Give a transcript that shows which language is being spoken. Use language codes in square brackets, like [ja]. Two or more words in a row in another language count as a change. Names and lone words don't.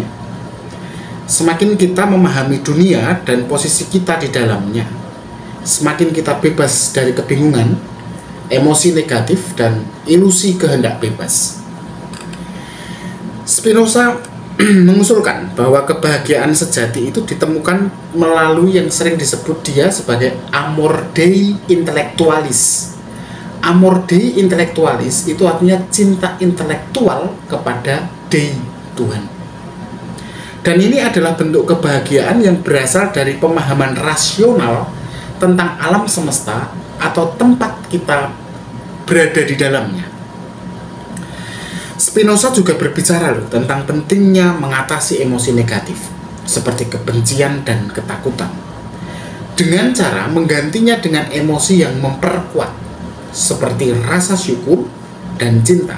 [id] Semakin kita memahami dunia dan posisi kita di dalamnya, semakin kita bebas dari kebingungan, emosi negatif, dan ilusi kehendak bebas. Spinoza mengusulkan bahwa kebahagiaan sejati itu ditemukan melalui yang sering disebut dia sebagai [la] amor dei intellectualis. Amor dei intellectualis [id] itu artinya cinta intelektual kepada Dei, Tuhan. Dan ini adalah bentuk kebahagiaan yang berasal dari pemahaman rasional tentang alam semesta atau tempat kita berada di dalamnya. Spinoza juga berbicara tentang pentingnya mengatasi emosi negatif seperti kebencian dan ketakutan dengan cara menggantinya dengan emosi yang memperkuat seperti rasa syukur dan cinta.